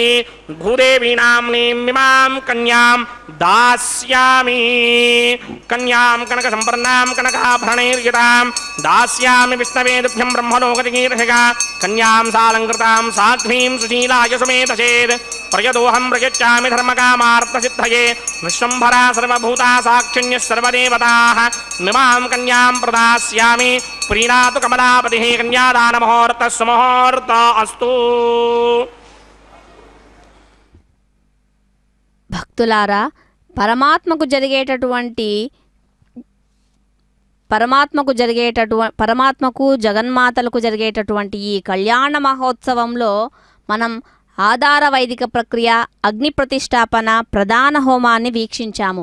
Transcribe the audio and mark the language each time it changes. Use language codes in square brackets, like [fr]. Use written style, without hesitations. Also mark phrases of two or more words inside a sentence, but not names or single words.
[sa] भूदेवीनाम्नीमिमां कन्यां दास्यामि कन्यां कनकसम्पन्नां कनकाभरणैर्युतां दास्यामि विष्णवे तुभ्यं ब्रह्मलोकजिगीर्षिका कन्यां सालङ्कृतां साध्वीं सुशीलाय सुमेधचेत् प्रयतोऽहं प्रयच्छामि धर्मकामार्थसिद्धये विश्वम्भरा सर्वभूता साक्षिण्यः सर्वदेवताः मिमां कन्यां प्रदास्यामि प्रीणातु कमलापतिः कन्यादानमुहूर्तः सुमुहूर्त अस्तु। [te] భక్తులారా, పరమాత్మకు జగన్మాతలకు జరిగేటటువంటి ఈ కళ్యాణ మహోత్సవంలో మనం ఆధార వైదిక ప్రక్రియ, అగ్ని ప్రతిష్టాపన, ప్రధాన హోమాన్ని వీక్షించాము.